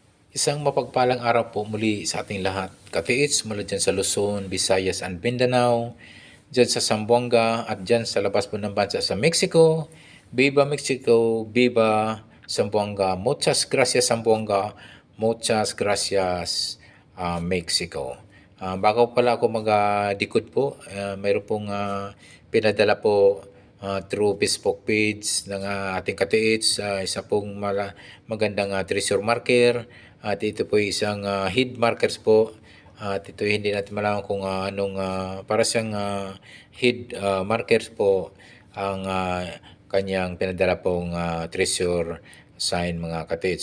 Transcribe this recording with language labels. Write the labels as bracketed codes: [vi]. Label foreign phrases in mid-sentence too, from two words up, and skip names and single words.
[tl] Isang mapagpalang araw po muli sa ating lahat. Katiits mula dyan sa Luzon, Visayas and Mindanao, dyan sa Zamboanga at dyan sa labas po ng bansa sa Mexico. [es] Viva Mexico, Viva Zamboanga. Muchas gracias Zamboanga, muchas gracias Mexico. [tl] Bago pala ako mag-decode po, mayroon pong pinadala po [en] through Facebook page [tl] ng ating katiits, isa pong magandang [en] treasure marker [tl] at ito po isang [en] head markers [tl] po at ito hindi natin malaman kung anong para siyang [en] head markers [tl] po ang kanyang pinadala pong [en] treasure sign [tl] mga katiits.